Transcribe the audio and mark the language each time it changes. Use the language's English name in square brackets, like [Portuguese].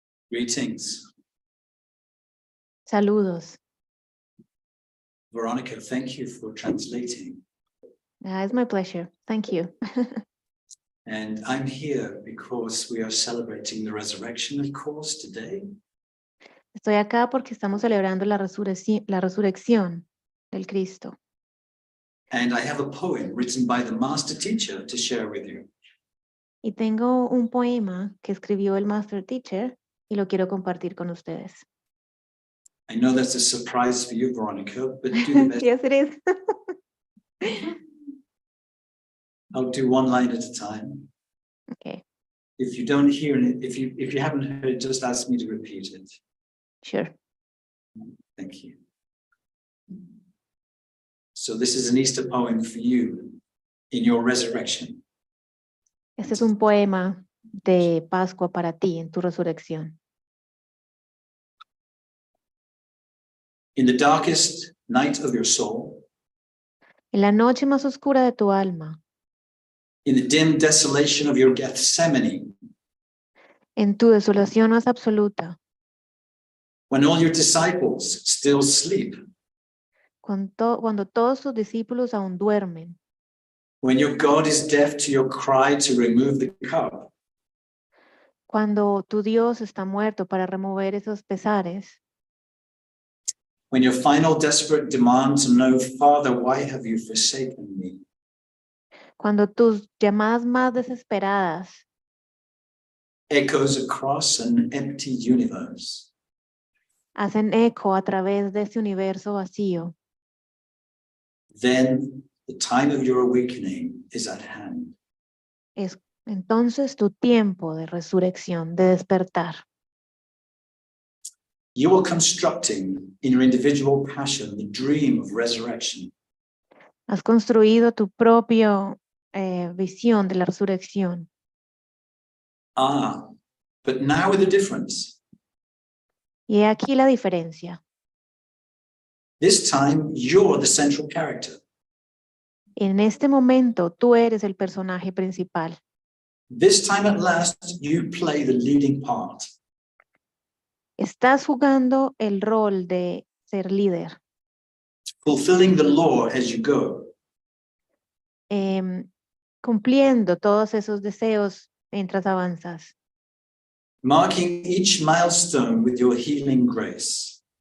[English] Greetings. [Spanish] Saludos. [English] Veronica, thank you for translating. It's my pleasure. Thank you. And I'm here because we are celebrating the resurrection, of course, today. [Spanish] Estoy acá porque estamos celebrando la resurrección del Cristo. [English] And I have a poem written by the master teacher to share with you. [Spanish] Y tengo un poema que escribió el Master Teacher y lo quiero compartir con ustedes. [English] I know that's a surprise for you, Veronica, but do the best. Yes, it is. I'll do one line at a time. Okay, If you don't hear it, if you haven't heard it, just ask me to repeat it. sure. Thank you. So this is an Easter poem for you in your resurrection. [Spanish] Este es un poema de Pascua para ti en tu resurrección. [English] In the darkest night of your soul, [Spanish] En la noche más oscura de tu alma, [English] in the dim desolation of your Gethsemane, [Spanish] en tu desolación más absoluta, [English] when all your disciples still sleep, [Spanish] cuando todos tus discípulos aún duermen, [English] when your God is deaf to your cry to remove the cup, [Spanish] cuando tu Dios está muerto para remover esos pesares, [English] when your final desperate demand to know, Father, why have you forsaken me? [Spanish] cuando tus llamadas más desesperadas [English] Echoes across an empty universe. [Spanish] hacen eco a través de este universo vacío, [English] Then the time of your awakening is at hand. [Spanish] es entonces tu tiempo de resurrección, de despertar. [English] You are constructing in your individual passion the dream of resurrection. [Spanish] Has construido tu propia visión de la resurrección. [English] Ah, but now with a difference. [Spanish] Y he aquí la diferencia. [English] This time, you're the central character. [Spanish] En este momento tú eres el personaje principal. [English] This time at last, you play the leading part. [Spanish] Estás jugando el rol de ser líder, [English] Fulfilling the law as you go. [Spanish] cumpliendo todos esos deseos mientras avanzas, [English] Marking each milestone with your healing grace.